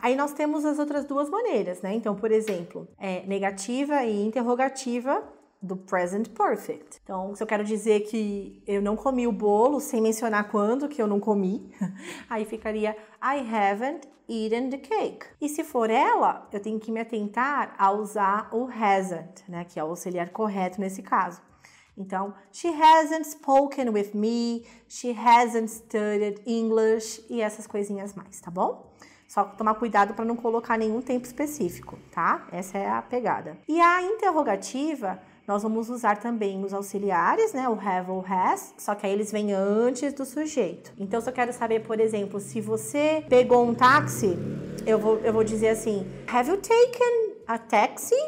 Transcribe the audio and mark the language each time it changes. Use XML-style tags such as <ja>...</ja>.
<pt>Aí nós temos as outras duas maneiras, Então, por exemplo, negativa e interrogativa, do present perfect. Então, se eu quero dizer que eu não comi o bolo, sem mencionar quando que eu não comi, aí ficaria</pt> <en>I haven't eaten the cake.</en> <pt>E se for ela, eu tenho que me atentar a usar o hasn't, Que é o auxiliar correto nesse caso. Então,</pt> <en>she hasn't spoken with me, she hasn't studied English</en> <pt>e essas coisinhas mais, tá bom? Só tomar cuidado para não colocar nenhum tempo específico, tá? Essa é a pegada. E a interrogativa, nós vamos usar também os auxiliares, né? O have ou has, só que aí eles vêm antes do sujeito. Então, se eu quero saber, por exemplo, se você pegou um táxi, eu vou dizer assim,</pt> <en>have you taken a taxi?</en>